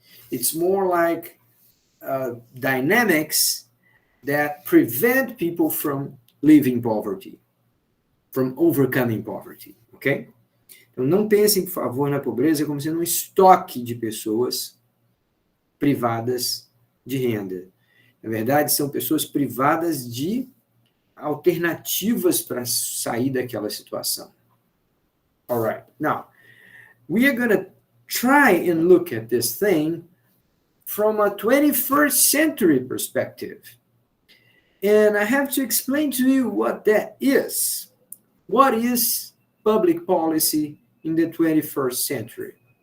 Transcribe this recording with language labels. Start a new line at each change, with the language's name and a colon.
English: It's more like dynamics that prevent people from leaving poverty, from overcoming poverty, ok?
Portuguese: Então, não pensem, por favor, na pobreza como sendo um estoque de pessoas privadas de renda. Na verdade, são pessoas privadas de alternativas para sair daquela situação.
English: All right. Now, we are going to try and look at this thing from a 21st century perspective. And I have to explain to you what that is. What is public policy in the 21st century?